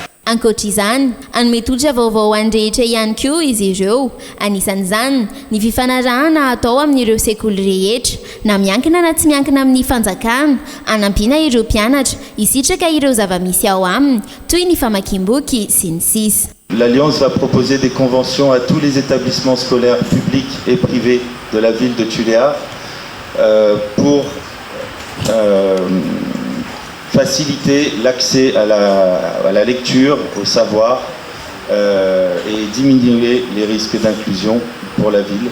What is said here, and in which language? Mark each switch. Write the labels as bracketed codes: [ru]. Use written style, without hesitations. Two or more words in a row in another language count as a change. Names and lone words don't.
[mg] Ankoatr'izany, anome tolotra vaovao an-drehetra ihany koa izy ireo. Anisan'izany ny fifanarahana atao amin'ireo sekoly rehetra, na miankina na tsy miankina amin'ny fanjakana, anampiana ireo mpianatra hisitraka ireo zava-misy ao aminy toy ny famakiam-boky sy ny sisa. [fr] L'Alliance va proposer des conventions à tous les établissements scolaires publics et privés de la ville de Tuléar pour faciliter l'accès à la lecture, au savoir et diminuer les risques d'inclusion pour la ville.